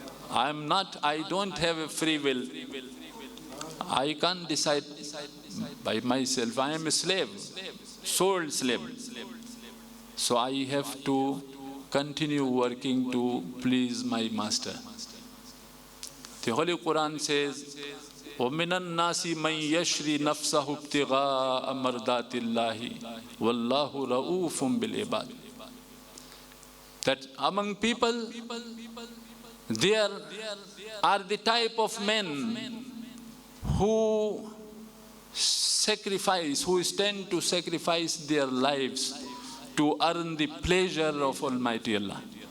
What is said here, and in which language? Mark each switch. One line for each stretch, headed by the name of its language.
English: I don't have a free will. I can't decide by myself. I am a slave, soul slave. So I have to continue working to please my master. The Holy Quran says,
Arabic: وَمِنَ النَّاسِ مَنْ يَشْرِي نَفْسَهُ ابْتِغَاءَ مَرْضَاتِ اللَّهِ وَاللَّهُ رَؤُوفٌ بِالْعِبَادِ.
English: That among people, there are the type of men who stand to sacrifice their lives to earn the pleasure of Almighty Allah.